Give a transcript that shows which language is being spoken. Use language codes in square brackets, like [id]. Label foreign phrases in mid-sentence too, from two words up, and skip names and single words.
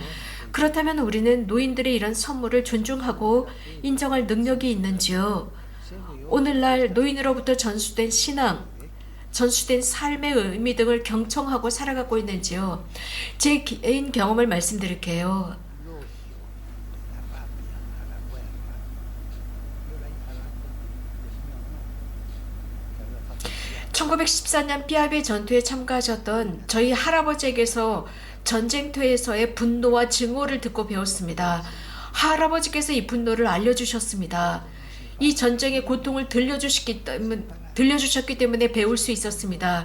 [ko] 그렇다면 우리는 노인들의 이런 선물을 존중하고 인정할 능력이 있는지요? 오늘날 노인으로부터 전수된 신앙, 전수된 삶의 의미 등을 경청하고 살아가고 있는지요? 제 개인 경험을 말씀드릴게요. [it] l'odio, la rabbia, la guerra. Io l'ho imparato del mio nonno, che aveva fatto il viaggio. [ko] 1914년 피아베 전투에 참가하셨던 저희 할아버지에게서 전쟁터에서의 분노와 증오를 듣고 배웠습니다. 할아버지께서 이 분노를 알려주셨습니다. 이 전쟁의 고통을 들려주셨기 때문에 배울 수 있었습니다.